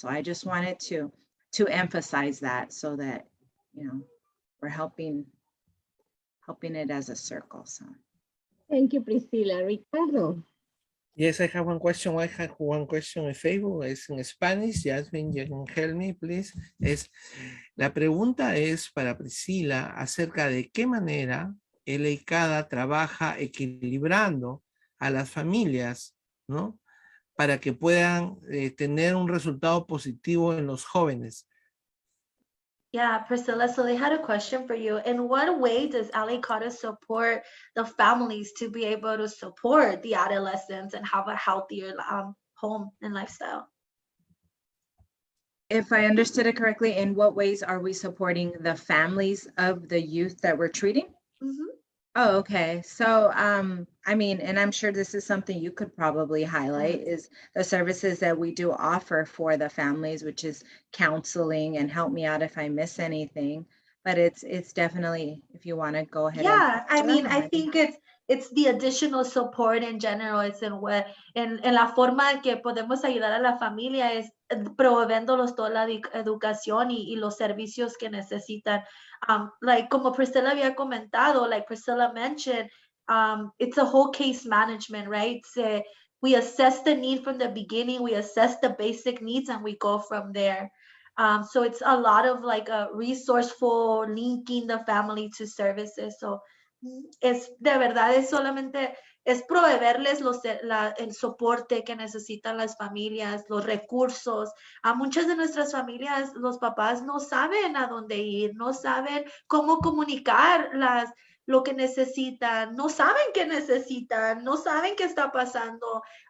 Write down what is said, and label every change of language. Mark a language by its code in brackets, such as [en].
[en] So I just wanted to emphasize that, so that, we're helping it as a circle. So. Thank you, Priscilla. Ricardo. Yes, I have one question. I have one question in Facebook. It's in Spanish. Jasmine, you can help me, please. [es] La pregunta es para Priscilla acerca de qué manera LA CADA trabaja equilibrando a las familias, ¿no? Para que puedan tener un resultado positivo en los jóvenes. [en] Yeah, Priscilla, so they had a question for you. In what way does LA CADA support the families to be able to support the adolescents and have a healthier home and lifestyle? If I understood it correctly, in what ways are we supporting the families of the youth that we're treating? Mm-hmm. Oh, okay. So, and I'm sure this is something you could probably highlight, is the services that we do offer for the families, which is counseling, and help me out if I miss anything. But it's definitely, if you want to go ahead. Yeah, I think it's the additional support in general. [es] It's en la forma en que podemos ayudar a la familia es proveéndolos toda la educación y los servicios que necesitan. [en] Like [es] como Priscilla había comentado, [en] like Priscilla mentioned, it's a whole case management, right? We assess the need from the beginning, we assess the basic needs, and we go from there. So it's a lot of like a resourceful linking the family to services. [es] So es de verdad, es solamente, es proveerles el soporte que necesitan las familias, los recursos. A muchas de nuestras familias, los papás no saben a dónde ir, no saben cómo comunicar lo que necesitan, no saben qué necesitan, no saben qué está pasando.